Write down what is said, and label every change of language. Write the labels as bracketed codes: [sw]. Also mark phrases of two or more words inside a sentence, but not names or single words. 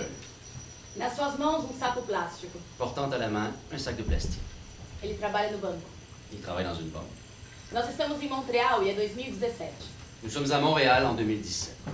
[pt] Nas suas mãos, saco plástico. [fr] portant à la main un sac de plastique. [pt] Ele trabalha no banco. [fr] Il travaille dans une banque. [pt] Nós estamos em Montreal e é 2017. [fr] Nous sommes à Montréal en 2017.